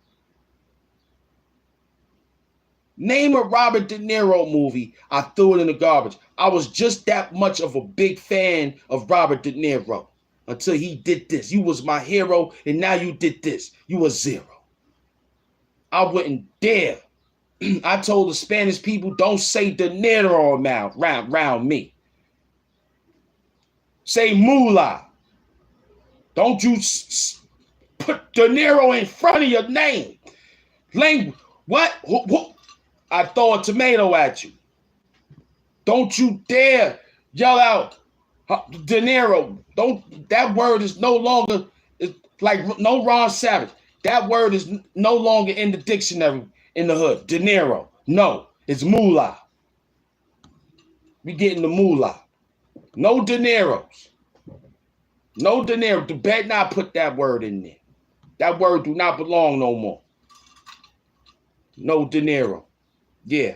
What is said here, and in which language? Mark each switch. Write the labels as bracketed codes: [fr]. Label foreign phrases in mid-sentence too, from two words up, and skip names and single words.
[en] Name a Robert De Niro movie, I threw it in the garbage. I was just that much of a big fan of Robert De Niro until he did this. You was my hero, and now you did this. You were zero. I wouldn't dare. I told the Spanish people, don't say De Niro around me. Say Moolah. Don't you put De Niro in front of your name. What? I throw a tomato at you. Don't you dare yell out De Niro. That word is no longer, it's like no Ron Savage. That word is no longer in the dictionary in the hood. De Niro. No, it's moolah. We getting the moolah. No De Niros. No De Niro. You better not put that word in there. That word do not belong no more. No De Niro. Yeah.